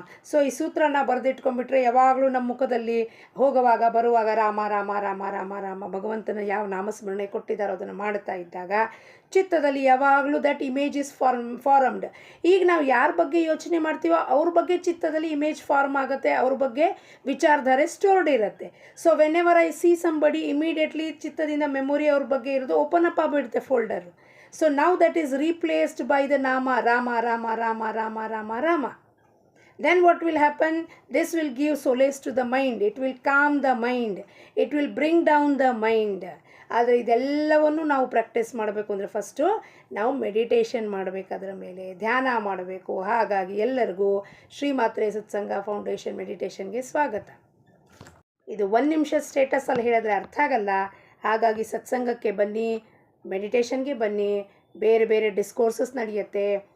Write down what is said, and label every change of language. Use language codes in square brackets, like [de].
[kn] So ಈ ಸೂತ್ರನ ಬರೆದಿಟ್ಕೊಂಡ್ಬಿಟ್ರೆ ಯಾವಾಗಲೂ ನಮ್ಮ ಮುಖದಲ್ಲಿ ಹೋಗುವಾಗ ಬರುವಾಗ ರಾಮ ರಾಮ ರಾಮ ರಾಮ ರಾಮ ಭಗವಂತನ ಯಾವ ನಾಮಸ್ಮರಣೆ ಕೊಟ್ಟಿದ್ದಾರೋ ಅದನ್ನು ಮಾಡ್ತಾ ಇದ್ದಾಗ ಚಿತ್ತದಲ್ಲಿ ಯಾವಾಗಲೂ [en] That image is formed. [kn] ಈಗ ನಾವು ಯಾರ ಬಗ್ಗೆ ಯೋಚನೆ ಮಾಡ್ತೀವೋ ಅವ್ರ ಬಗ್ಗೆ ಚಿತ್ತದಲ್ಲಿ ಇಮೇಜ್ ಫಾರ್ಮ್ ಆಗುತ್ತೆ, ಅವ್ರ ಬಗ್ಗೆ ವಿಚಾರಧಾರೆ ಸ್ಟೋರ್ಡ್ ಇರುತ್ತೆ. [en] so whenever I see somebody, [kn] immediately ಚಿತ್ತದಿಂದ memory ಅವ್ರ ಬಗ್ಗೆ ಇರೋದು ಓಪನ್ ಅಪ್ ಆಗಿಬಿಡುತ್ತೆ folder. [en] So now that is replaced by the nama Rama Rama Rama Rama Rama Rama. Then what will happen? This will give solace to the mind. It will calm the mind. It will bring down the mind. [kn] ಆದರೆ ಇದೆಲ್ಲವನ್ನು ನಾವು practice ಮಾಡಬೇಕು ಅಂದರೆ first ನಾವು meditation ಮಾಡಬೇಕು, ಅದರ ಮೇಲೆ ಧ್ಯಾನ ಮಾಡಬೇಕು. ಹಾಗಾಗಿ ಎಲ್ಲರಿಗೂ ಶ್ರೀಮಾತ್ರೆ ಸತ್ಸಂಗ ಫೌಂಡೇಶನ್ ಮೆಡಿಟೇಷನ್ಗೆ ಸ್ವಾಗತ. ಇದು 1 ನಿಮಿಷ ಸ್ಟೇಟಸಲ್ಲಿ ಹೇಳಿದ್ರೆ ಅರ್ಥ ಆಗಲ್ಲ. ಹಾಗಾಗಿ ಸತ್ಸಂಗಕ್ಕೆ ಬನ್ನಿ, ಮೆಡಿಟೇಷನ್ಗೆ ಬನ್ನಿ, ಬೇರೆ ಬೇರೆ ಡಿಸ್ಕೋರ್ಸಸ್ ನಡೆಯುತ್ತೆ.